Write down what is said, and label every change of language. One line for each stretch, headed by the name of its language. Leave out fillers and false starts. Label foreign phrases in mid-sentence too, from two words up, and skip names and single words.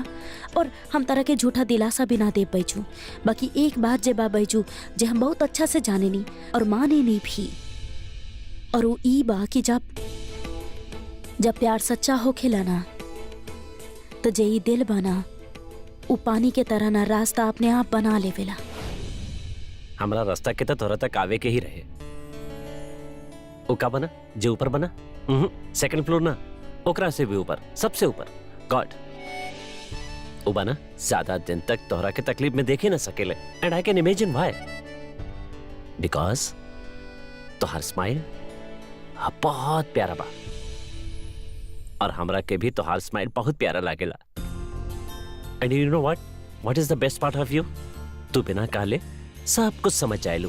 Bhojpuri: और हम तरह के झूठा दिलासा भी ना दे बैजू। बाकी एक बात जे बा बैजू जे हम बहुत अच्छा से जाने नी और माने नी भी, और वो ई बा कि जब प्यार सच्चा होखेला ना तो जे ई दिल बना वो पानी के तरह ना रास्ता अपने आप बना लेवेला। हमारा रास्ता के तोरा तक आवे के ही रहे। वो का बना जो ऊपर बना,
English: second floor
Bhojpuri: ना, ओकरा से भी ऊपर, सबसे ऊपर गॉड। वो बना ज्यादा दिन तक तोहरा के तकलीफ में देखे ना सकेले।
English: And I can imagine why, because
Bhojpuri: तोहर स्माइल बहुत प्यारा बा और हमरा के भी तोहर स्माइल बहुत प्यारा लागेला।
English: And you know what is the best part of you?
Bhojpuri: तू बिना कहले सब कुछ समझ जाएलू।